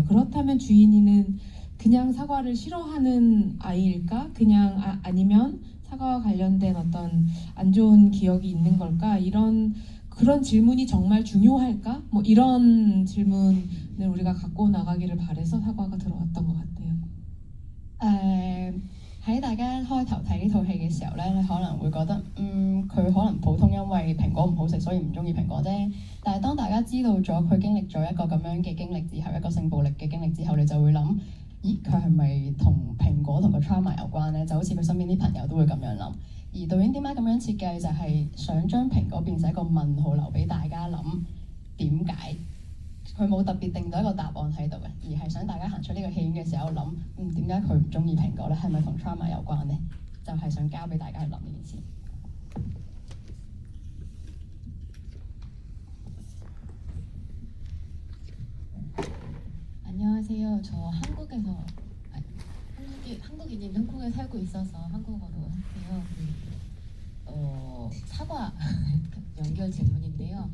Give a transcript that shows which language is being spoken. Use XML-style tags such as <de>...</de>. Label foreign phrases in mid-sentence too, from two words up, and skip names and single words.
<ko>그렇다면 주인이는 그냥 사과를 싫어하는 아이일까? 그냥 아니면 사과와 관련된 어떤 안 좋은 기억이 있는 걸까? 그런 질문이 정말 중요할까? 뭐 이런 질문을 우리가 갖고 나가기를 바래서 사과가 들어왔던 것 같아요.</ko> <yue>喺大家開頭睇呢套戲嘅時候咧，你可能會覺得佢可能普通因為蘋果唔好食，所以唔中意蘋果啫。但係當大家知道咗佢經歷咗一個咁樣嘅經歷之後，一個性暴力嘅經歷之後，你就會諗，咦佢係咪同蘋果同個 trauma 有關咧？就好似佢身邊啲朋友都會咁樣諗。而導演點解咁樣設計，就係想將蘋果變成一個問號，留俾大家諗點解。佢冇特別定到一個答案喺度嘅，而係想大家行出呢個戲院嘅時候諗，點解佢唔中意蘋果咧？係咪同 trauma 有關咧？就係想交俾大家去諗呢件事。</yue> <ko>안녕하세요. 저 한국인인 한국에 살고 있어서 한국어로 할게요. 사과 연결 질문인데요.</ko>